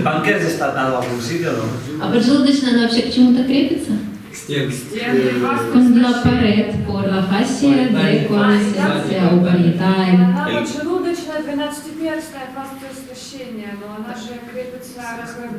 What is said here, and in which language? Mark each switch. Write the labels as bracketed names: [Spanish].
[Spanish] páncreas está atado a algún sitio o no? [Russian] А поджелудочная, она вообще к чему-то крепится? К стенке. [Spanish] Con la pared, por la fascia de coalescencia o parietal. [Russian] Она поджелудочная, 12-перстная фасция сращения, но она же крепится как